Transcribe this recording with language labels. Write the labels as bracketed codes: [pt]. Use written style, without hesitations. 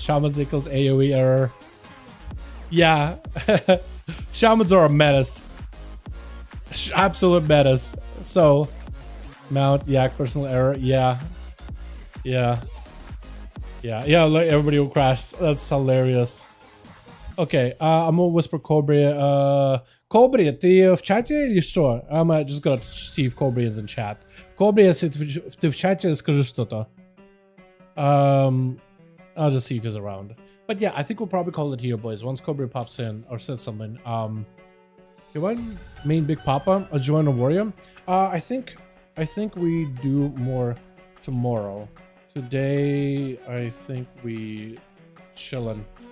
[en] Shamans equals AoE error. Yeah. Shamans are a menace. Absolute menace. So, mount, yeah, personal error. Yeah. Like everybody will crash. That's hilarious. Okay, I'm gonna whisper Cobria. [ru] Cobria, ты в чате или что? [en] I'm just gonna see if Cobria is in chat. [ru] Cobria, если ты в чате, скажи что-то. [en] I'll just see if he's around. But yeah, I think we'll probably call it here, boys. Once Cobria pops in or says something. You want main Big Papa or join a warrior? I think we do more tomorrow. Today, I think we chillin'.